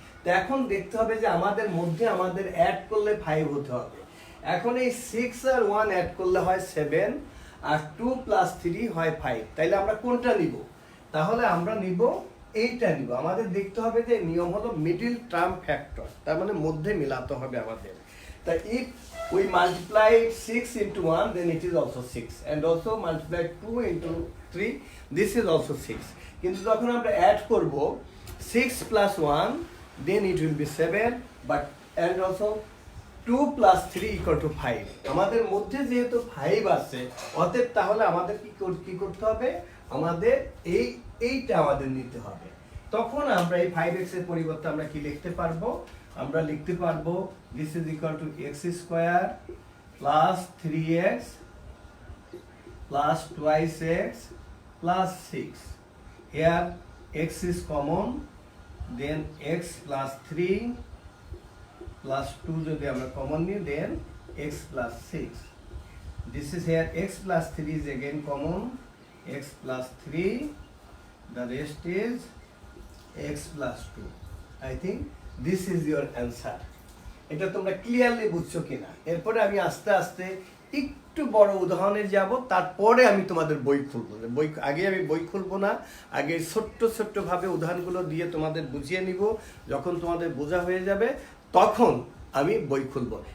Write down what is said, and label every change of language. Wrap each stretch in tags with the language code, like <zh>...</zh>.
<bn>তো এখন দেখতে হবে যে আমাদের মধ্যে আমাদের অ্যাড করলে 5 হতে হবে। এখন এই 6 আর 1 অ্যাড করলে হয় 7, আর 2 প্লাস 3 হয় 5। তাইলে আমরা কোনটা নিব? তাহলে আমরা নিব এইটা নিব। আমাদের দেখতে হবে যে নিয়ম হলো মিডল টার্ম ফ্যাক্টর, তার মানে মধ্যে মিলাতে হবে আমাদের।</bn> <en>তাই if we multiply 6 into 1, then it is also 6, and also multiply 2 into 3, this is also 6.</en> <bn>কিন্তু যখন আমরা অ্যাড করব</bn> <en>6 plus 1, then it will be 7, but and also 2 plus 3 equal to 5.</en> <bn>আমাদের মধ্যে যেহেতু 5 আছে, অতএব তাহলে আমাদের কি করতে হবে? আমাদের এইটা আমাদের নিতে হবে। তখন আমরা এই 5x এর পরিবর্তে আমরা কি লিখতে পারবো? আমরা লিখতে পারবো</bn> <en>this is equal to x square plus 3x plus twice x plus 6. Here x is common, then x plus 3 plus 2</en> <bn>যদি আমরা কমন নিই,</bn> <en>then x plus 6. This is here x plus 3 is again common, x plus 3, the rest is x plus 2. I think this is your answer.</en> <bn>এটা তোমরা clearly বুঝছো কিনা? এরপরে আমি আস্তে আস্তে একটু বড় উদাহরণে যাব, তারপরে আমি তোমাদের বই খুলবো। আগে আমি বই খুলবো না, আগে ছোট্ট ছোট্ট ভাবে উদাহরণগুলো দিয়ে তোমাদের বুঝিয়ে নিব। যখন তোমাদের বোঝা হয়ে যাবে তখন আমি বই খুলবো।</bn>